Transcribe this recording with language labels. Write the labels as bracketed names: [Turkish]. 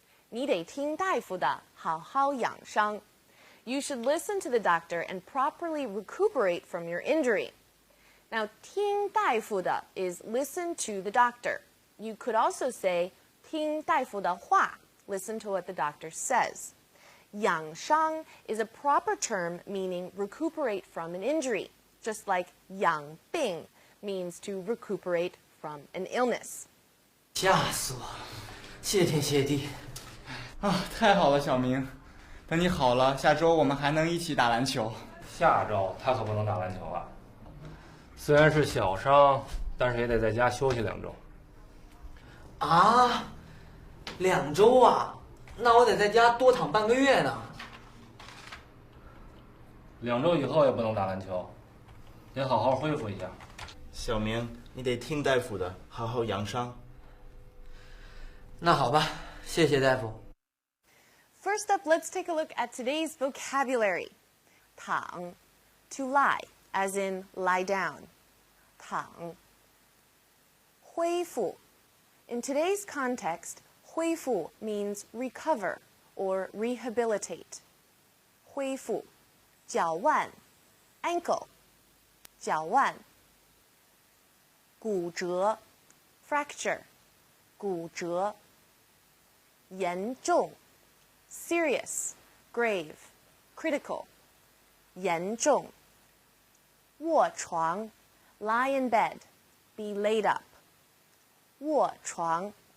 [Chinese] 你得听大夫的，好好养伤. [English] You should listen to the doctor and properly recuperate from your injury. Now, 听大夫的 is listen to the doctor. You could also say [Chinese] 听大夫的话, [English] listen to what the doctor says. 养伤 is a proper term meaning recuperate from an injury, just like 养病 means to recuperate from an illness. [Chinese] 吓死我了！谢天谢地。啊，太好了，小明。等你好了，下周我们还能一起打篮球。下周他可不能打篮球了，虽然是小伤，但是也得在家休息2周。啊，2周啊？那我得在家多躺半个月呢。 2周以后也不能打篮球，得好好恢复一下。小明，你得听大夫的，好好养伤。那好吧，谢谢大夫。 [English] First up, let's take a look at today's vocabulary. 躺, to lie, as in lie down. 躺.恢复. In today's context, 恢复 means recover or rehabilitate. 恢复. 脚腕 ankle. [Chinese] 脚腕。骨折 fracture 骨折。 [English] 严重 serious grave critical 严重。卧床 lie in bed be laid up 卧床。